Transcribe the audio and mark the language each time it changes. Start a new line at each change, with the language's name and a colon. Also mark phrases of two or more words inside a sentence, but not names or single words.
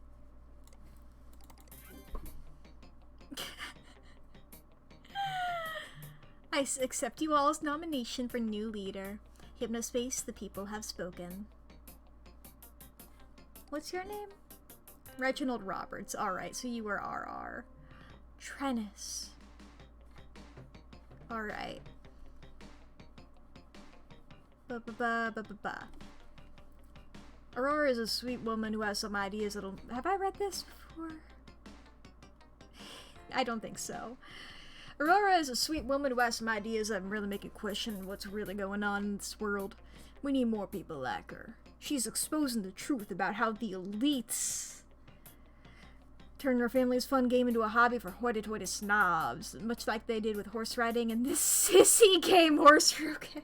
English: I accept you all's nomination for new leader. Hypnospace, the people have spoken. What's your name? Reginald Roberts. Alright, so you were RR. Trennis. Alright. Ba-ba-ba-ba-ba-ba. Aurora is a sweet woman who has some ideas that'll... Have I read this before? I don't think so. Aurora is a sweet woman who has some ideas that really make you question what's really going on in this world. We need more people like her. She's exposing the truth about how the elites turned her family's fun game into a hobby for hoity-toity snobs, much like they did with horse riding and this sissy game horse riding.